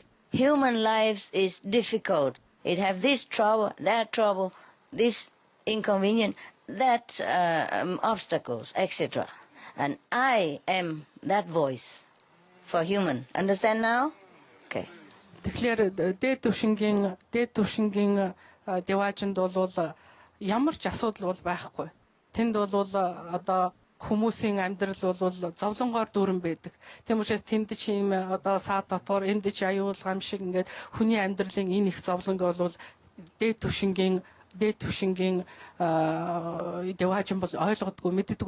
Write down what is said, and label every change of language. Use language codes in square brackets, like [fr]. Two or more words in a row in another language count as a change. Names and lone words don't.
[en] Human life is difficult. It have this trouble, this inconvenience, that obstacles, etc. And I am that voice for human. Understand now? Okay. [mn] Тэгэхээр дээд түвшингийн Деважинд бол ямар ч асуудал бол байхгүй. Тэнд бол одоо хүмүүсийн амьдрал бол зовлонгоор дүүрэн байдаг. Тийм учраас тэнд ч юм одоо саад дотор энд ч аюулгам шиг ингээд хүний амьдралын энэ их зовлонг бол дээд түвшингийн Деважин бол ойлгодгүй мэддэггүй.